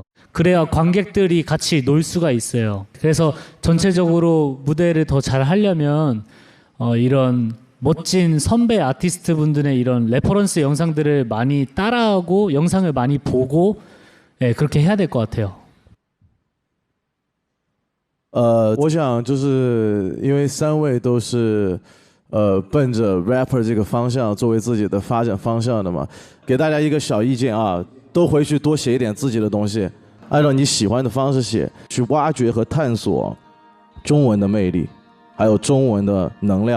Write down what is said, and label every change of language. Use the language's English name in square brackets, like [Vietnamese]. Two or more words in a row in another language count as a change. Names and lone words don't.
[Korean] 그래야 관객들이 같이 놀 수가 있어요. 그래서 전체적으로 무대를 더 잘 하려면 이런 멋진 선배 아티스트 분들의 이런 레퍼런스 영상들을 많이 따라하고 영상을 많이 보고 그렇게 해야 될 것 같아요. [Chinese] 我想就是因为3位都是奔着 rapper 这个方向作为自己的发展方向的嘛，给大家一个小意见啊，都回去多写一点自己的东西，按照你喜欢的方式写，去挖掘和探索中文的魅力，还有中文的能量。